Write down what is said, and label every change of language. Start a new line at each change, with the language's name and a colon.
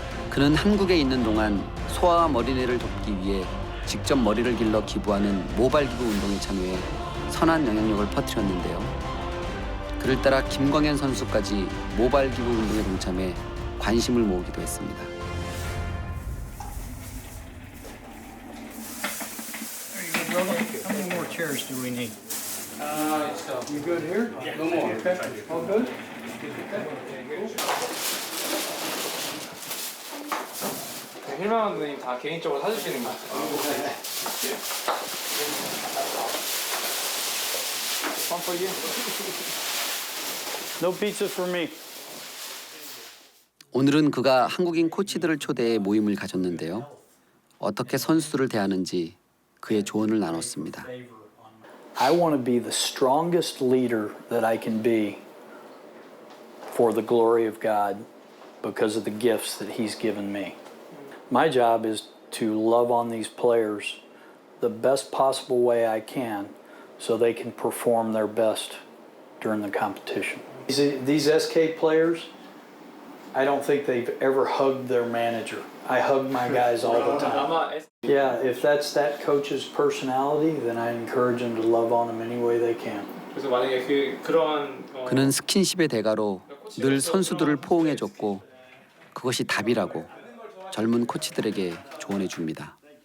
Korean: 그는 한국에 있는 동안 소아암 어린이를 돕기 위해 직접 머리를 길러 기부하는 모발기부 운동에 참여해 선한 영향력을 퍼뜨렸는데요. 그를 따라 김광현 선수까지 모발기부 운동에 동참해 관심을 모으기도 했습니다.
English: How many more chairs do we need? You good here? No more. Okay. All good?
Korean: 힐만원님 다 개인적으로 사주시는 거 같아요.
English: One for you. No pizza for me.
Korean: 오늘은 그가 한국인 코치들을 초대해 모임을 가졌는데요. 어떻게 선수들을 대하는지 그의 조언을 나눴습니다.
English: I want to be the strongest leader that I can be for the glory of God because of the gifts that He's given me. My job is to love on these players the best possible way I can so they can perform their best during the competition. These SK players, I don't think they've ever hugged their manager. I hug my guys all the time. Yeah, if that's that coach's personality, then I encourage them to love on them any way they can.
Korean: 그래서 만약에 그런 그는 스킨십의 대가로 늘 선수들을 포옹해줬고 그것이 답이라고 젊은 코치들에게 조언해 줍니다.